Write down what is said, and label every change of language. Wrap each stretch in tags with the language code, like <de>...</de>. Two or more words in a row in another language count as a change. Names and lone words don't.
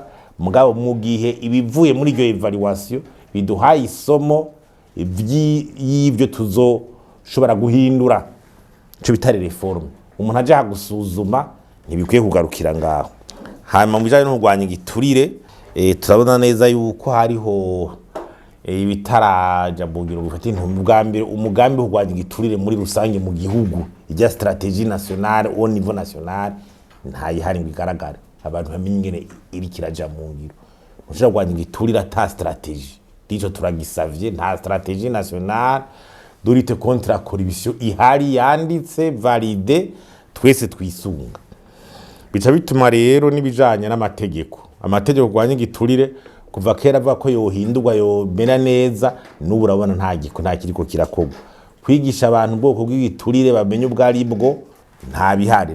<rn>Mugabo mu gihe ibivuye muri iryo evaluation biduhaye isomo y'ivyo tuzoshobora guhindura, ico bitari reforme, umuntu aje gusuzuma ntibikwiye kugarukira ngaho. Hanyuma mu bijanye no kurwanya igiturire, turabona neza yuko hariho ibitaraja bugiro bifata intumbi. Bwa mbere umugambi wo kurwanya igiturire muri rusange mu gihugu, ijya</rn> <fr>stratégie nationale au niveau national</fr> <rn>ntayihari ngo igaragare, abantu bamenye ingene iri kiraja mu ngiro. Ushaka kurwanya igiturire ata stratégie, dico turagisavye, nta</rn> <fr>stratégie nationale de lutte contre la corruption</fr> <rn>ihari yanditse valide twese twisunga. Bica bituma rero nibijanye n'amategeko, amategeko kurwanya igiturire kuva kera avuga ko yohindurwa yomera neza, n'ubu urabona nta kiriko kirakogwa. Kwigisha abantu ubwoko bw'igiturire bamenye ubwari bwo nta bihari.</rn>